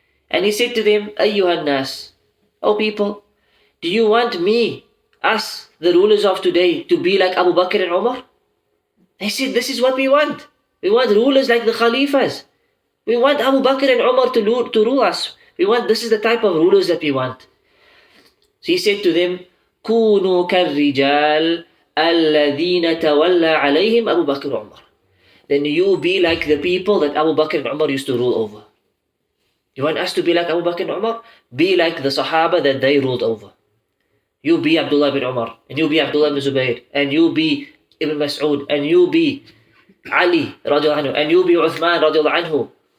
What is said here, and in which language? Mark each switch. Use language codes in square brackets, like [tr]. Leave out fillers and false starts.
[en] And he said to them, Ayyuhan nas, O people, do you want me, us, the rulers of today, to be like Abu Bakr and Umar? They said, this is what we want. We want rulers like the Khalifas. We want Abu Bakr and Umar to rule us. This is the type of rulers that we want. So he said to them, [ar] كونوا كالرجال الذين تولى عليهم أبو بكر وعمر. [en] Then you be like the people that Abu Bakr and Umar used to rule over. You want us to be like Abu Bakr and Umar? Be like the Sahaba that they ruled over. You be Abdullah bin Umar, and you be Abdullah bin Zubayr, and you be Ibn Mas'ud, and you be Ali radiallahu anhu, and you be Uthman radiallahu anhu.